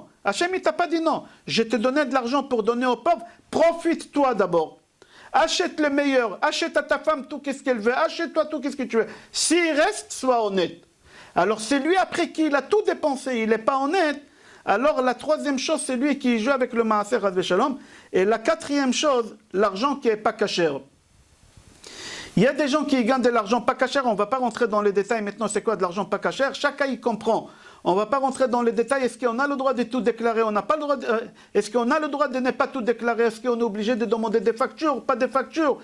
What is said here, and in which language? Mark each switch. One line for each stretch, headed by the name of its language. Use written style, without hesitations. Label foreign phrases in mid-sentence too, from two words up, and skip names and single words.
French: Hachem, il ne t'a pas dit non. Je te donnais de l'argent pour donner aux pauvres. Profite-toi d'abord. Achète le meilleur. Achète à ta femme tout ce qu'elle veut. Achète-toi tout ce que tu veux. S'il reste, sois honnête. Alors c'est lui, après qu'il a tout dépensé, il n'est pas honnête. Alors la troisième chose, c'est lui qui joue avec le maaser
Hebrew: חס ושלום.
French: Et la quatrième chose, l'argent qui n'est pas cachère. Il y a des gens qui gagnent de l'argent pas cachère, on ne va pas rentrer dans les détails maintenant, c'est quoi de l'argent pas cachère, chacun y comprend. On ne va pas rentrer dans les détails, est-ce qu'on a le droit de tout déclarer, on n'a pas le droit est-ce qu'on a le droit de ne pas tout déclarer, est-ce qu'on est obligé de demander des factures, pas des factures.